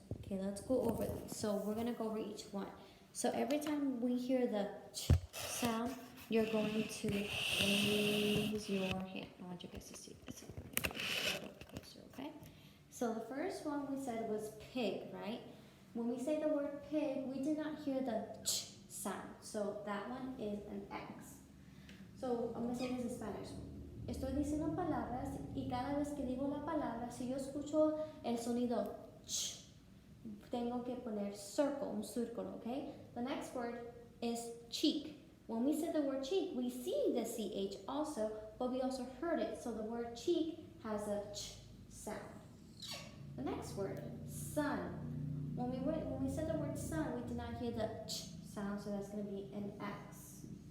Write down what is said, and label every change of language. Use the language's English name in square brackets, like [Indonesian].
[English] Okay, let's go over these. So we're gonna go over each one. So every time we hear the ch sound, you're going to raise your hand. I want you guys to see this. Closer, okay? So the first one we said was pig, right? When we say the word pig, we did not hear the ch sound. So that one is an X. So I'm gonna say this in Spanish. [Spanish] Estoy diciendo palabras y cada vez que digo la palabra, si yo escucho el sonido ch, tengo que poner circle, un círculo, okay? [English] The next word is cheek. When we say the word cheek, we see the CH also, but we also heard it. So the word cheek has a ch sound. The next word, sun. When we said the word sun, we did not hear the ch sound, so that's going to be an X.